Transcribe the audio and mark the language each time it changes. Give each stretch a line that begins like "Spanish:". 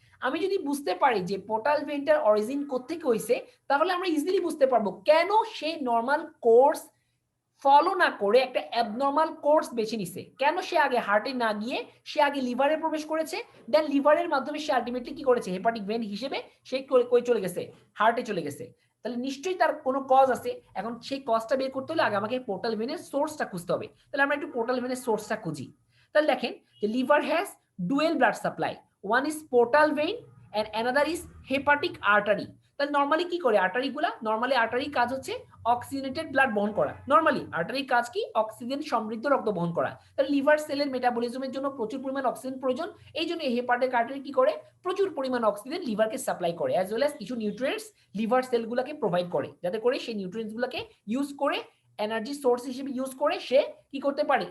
Bangla: আমি যদি বুঝতে পারি যে পোর্টাল ভেইনটার অরিজিন কোত্থেকে হয়েছে, তাহলে আমরা ইজিলি বুঝতে পারবো কেন সে নর্মাল কোর্স ফলো না করে একটা অ্যাবনর্মাল কোর্স বেছে নিছে, কেন সে আগে হার্টে না গিয়ে সে আগে লিভারে প্রবেশ করেছে, দেন লিভারের মাধ্যমে সে আলটিমেটলি কি করেছে, হেপাটিক ভেন হিসেবে সে কই চলে গেছে, হার্টে চলে গেছে। তাহলে নিশ্চয়ই তার কোনো কজ আছে, এখন সেই কজটা বের করতে হলে আগে আমাকে পোর্টাল ভেনের সোর্সটা খুঁজতে হবে। তাহলে আমরা একটু পোর্টাল ভেনের সোর্সটা খুঁজি। তাহলে দেখেন যে
English: Liver has dual blood supply, one is portal vein and another is hepatic artery.
Bangla: তাহলে নরমালি কি করে আর্টারিগুলা? নরমালি আর্টারির কাজ হচ্ছে অক্সিজেনেটেড ব্লাড বহন করা। নরমালি আর্টারির কাজ কি? অক্সিজেন সমৃদ্ধ রক্ত বহন করা। তাহলে লিভার সেলের মেটাবলিজমের জন্য প্রচুর পরিমাণ অক্সিজেন প্রয়োজন। এই জন্য হেপাটিক আর্টারি কি করে? প্রচুর পরিমাণ অক্সিজেন লিভারকে সাপ্লাই করে, অ্যাজ ওয়েল অ্যাজ কিছু নিউট্রিয়েন্টস লিভার সেলগুলোকে প্রোভাইড করে, যাতে করে সেই নিউট্রিয়েন্টসগুলোকে ইউজ করে এনার্জি সোর্স হিসেবে ইউজ করে সে কি করতে পারে?